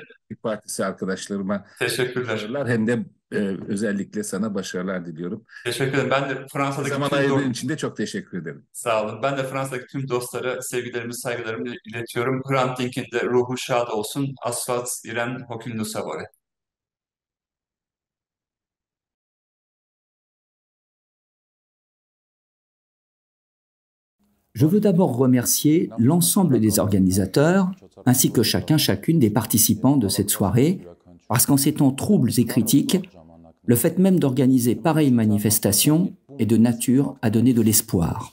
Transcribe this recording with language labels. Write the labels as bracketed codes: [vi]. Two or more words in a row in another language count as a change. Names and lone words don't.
[tr] Halk Partisi arkadaşlarıma teşekkürler. başarılar hem de özellikle sana başarılar diliyorum. Teşekkür ederim. Ben de Fransa'daki Zaman ayırdığın için de çok teşekkür ederim. Sağ olun. Ben de Fransa'daki tüm dostlara sevgilerimi, saygılarımı iletiyorum. Hrant Dink'in de ruhu şad olsun. Asfalt İren Hokümlü Savore. [fr] Je veux d'abord remercier l'ensemble des organisateurs, ainsi que chacune des participants de cette soirée, parce qu'en ces temps troubles et critiques, le fait même d'organiser pareille manifestation est de nature à donner de l'espoir.